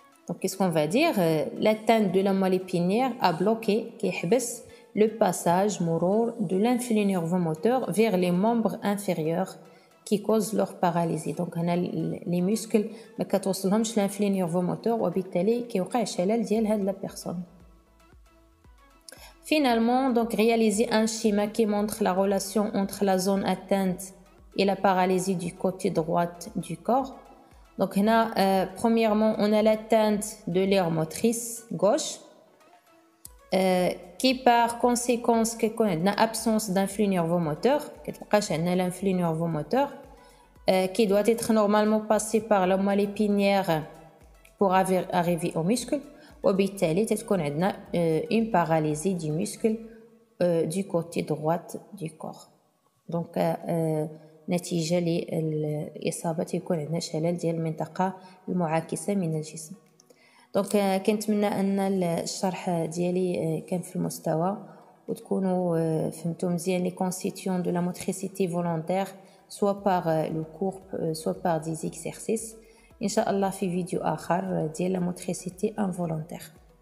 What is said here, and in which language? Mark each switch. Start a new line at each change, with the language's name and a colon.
French: Donc qu'est-ce qu'on va dire? L'atteinte de la moelle épinière a bloqué
Arabic: كيحبس
French: le passage
Arabic: مرور
French: de l'influx nervomoteur vers les membres inférieurs qui causent leur paralysie.
Arabic: Donc هنا
French: les muscles
Arabic: ما كتوصلهمش
French: l'influx nervomoteur
Arabic: وبالتالي كيوقع شلل ديال هاد la personne.
French: Finalement, donc réaliser un schéma qui montre la relation entre la zone atteinte et la paralysie du côté droit du corps. Donc, premièrement, on a l'atteinte de l'aire motrice gauche, qui par conséquence connaît l'absence d'influx nervomoteur, l'influx nervomoteur, qui doit être normalement passé par la moelle épinière pour arriver au muscle.
Arabic: وبالتالي تتكون عندنا
French: une paralysie du muscle du côté droit du corps.
Arabic: Donc نتيجة للإصابة تيكون عندنا شلل ديال المنطقة المعاكسة من الجسم. دونك كنتمنى أن الشرح ديالي كان في المستوى وتكونوا فهمتوا مزيان لي
French: constituants de la motricité volontaire soit par le cours soit par des exercices.
Arabic: إن شاء الله في فيديو آخر ديال
French: la motricité involontaire.